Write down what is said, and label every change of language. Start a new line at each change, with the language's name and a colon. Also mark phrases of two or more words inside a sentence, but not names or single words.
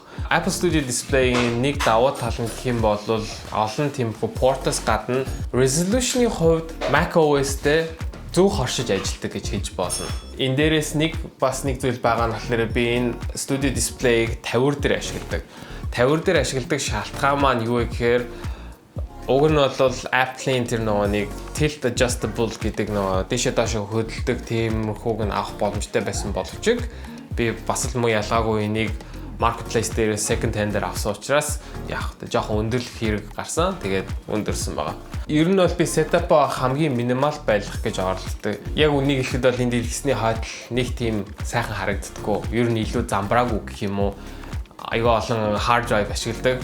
Mongolian: Apple Studio Display-ийн нэг давуу тал нь гэх юм бол олон тиймэрхүү портоос гадна resolution-ийн хувьд macOS-тэй зөв хоршиж ажилладаг гэж хэлж болно. Энэ дээрээс нэг зүйл байгаа нь болохоор би энэ Studio Display-г 50 дээр ашигладаг. 50 дээр ашигладаг шалтгаан маань юу вэ гэхээр уг нь бол Apple-ийн тэр нэг
English: tilt adjustable
Mongolian: гэдэг дээшээ доошоо хөдөлдөг тиймэрхүүг нь авах боломжтой байсан боловч би бас л муу ялгаагүй энийг marketplace дээр
English: second hand-
Mongolian: аар авсан учраас яг жоохон өндөрлөх хэрэг гарсан. Тэгээд өндөрсөн байгаа. Ер нь бол би setup-а хамгийн минимал байлгах гэж оролддог. Яг үнийг хэлэхэд бол энэ дэлгэцний хойдол нэг тийм сайхан харагддаггүй. Ер нь илүү замбраагүй гэх юм уу. Айгүй олон
English: hard drive
Mongolian: ашигладаг.